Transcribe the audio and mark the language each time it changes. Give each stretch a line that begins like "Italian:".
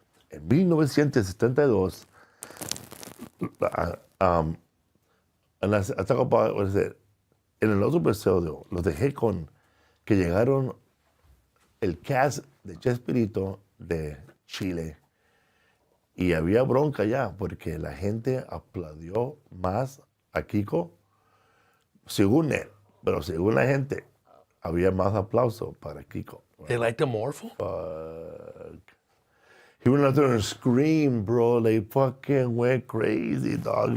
English: En 1972, and I talk about, what is it?
Spanish: En el otro episodio, los dejé con que llegaron el cast de Chespirito de Chile. Y había bronca ya, porque la gente aplaudió más a Kiko, según él, pero según la gente, había más aplauso para Kiko.
English: They liked him more, fool? He went out there and screamed, bro. They fucking went crazy, dog.